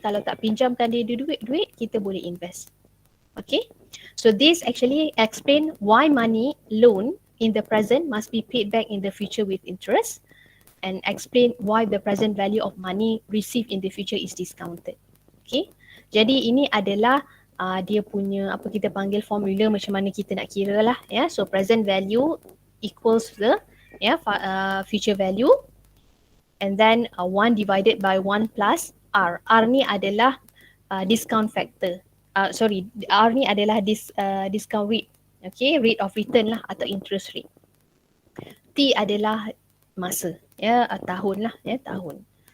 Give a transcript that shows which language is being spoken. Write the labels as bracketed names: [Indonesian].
[Malay] Kalau tak pinjamkan dia duit, kita boleh invest. [English] Okay? So this actually explain why money loan in the present must be paid back in the future with interest, and explain why the present value of money received in the future is discounted. [Malay] Okay, jadi ini adalah dia punya kita panggil formula macam mana kita nak kira lah, ya. [English] So present value equals the future value, and then 1 divided by 1 plus R. R ni adalah discount factor. [Malay] R ni adalah discount rate. [English] Okay, rate of return [Malay] lah atau interest rate. T adalah masa, tahun lah, tahun.